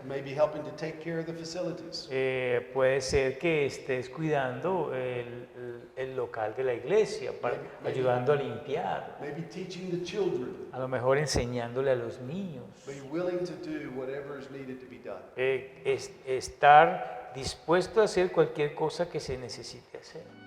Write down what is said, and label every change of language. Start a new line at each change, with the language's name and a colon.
English: Maybe helping to take care of the facilities.
Spanish: Puede ser que estés cuidando el local de la iglesia, ayudando a limpiar,
English: Maybe teaching the children.
Spanish: a lo mejor enseñándole a los niños.
English: Be willing to do whatever is needed to be done.
Spanish: Estar dispuesto a hacer cualquier cosa que se necesite hacer.